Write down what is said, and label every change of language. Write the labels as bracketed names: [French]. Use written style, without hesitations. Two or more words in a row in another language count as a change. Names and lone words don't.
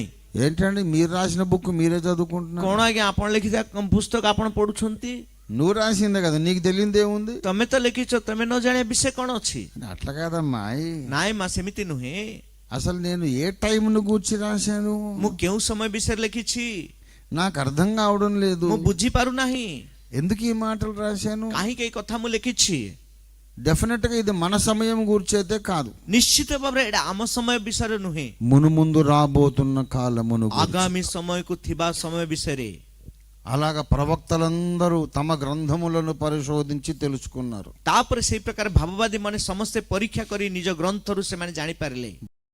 [Telugu] ఏంటండి మీరు రాసిన బుక్ మీరే చదువుకుంటున్నారు? [Odia] କଣ ଆଜ୍ଞା ଆପଣ ଲେଖିଥିବା ପୁସ୍ତକ ଆପଣ ପଢୁଛନ୍ତି? [Telugu] నువ్వు రాసిందే కదా, నీకు తెలియదేముంది? [Odia] ତମେ ତ ଲେଖିଛ, ତମେ ନ ଜାଣିବା ବିଷୟ କଣ ଅଛି? [Telugu] అట్లా కాదమ్మా. [Odia] ନାଇଁ ମା, ସେମିତି ନୁହେଁ। [Telugu] అసలు నేను ఏ టైంను గూర్చి రాశాను? [Odia] ମୁଁ କେଉଁ ସମୟ ବିଷୟରେ ଲେଖିଛି [Telugu] నాకు అర్థం కావడం లేదు. [Odia] ମୁଁ ବୁଝିପାରୁନାହିଁ। [Telugu] ఎందుకు ఈ మాటలు రాశాను? [Odia] କାହିଁକି ଏଇ କଥା ମୁଁ ଲେଖିଛି? [Telugu] డెఫినెట్ గా ఇది మన సమయం గురించి అయితే కాదు. [Odia] ନିଶ୍ଚିତ ଭାବରେ ଏଇଟା ଆମ ସମୟ ବିଷୟରେ ନୁହେଁ, [Telugu] మును ముందు రాబోతున్న కాలమును గురించి. [Odia] ଆଗାମୀ ସମୟକୁ ଥିବା ସମୟ ବିଷୟରେ। [Telugu] అలాగా ప్రవక్తలందరూ తమ గ్రంథములను పరిశోధించి తెలుసుకున్నారు. [Odia] ତାପରେ ସେଇ ପ୍ରକାର ଭାବବାଦୀ ମାନେ ସମସ୍ତେ ପରୀକ୍ଷା କରି ନିଜ ଗ୍ରନ୍ଥରୁ ସେମାନେ ଜାଣିପାରିଲେ।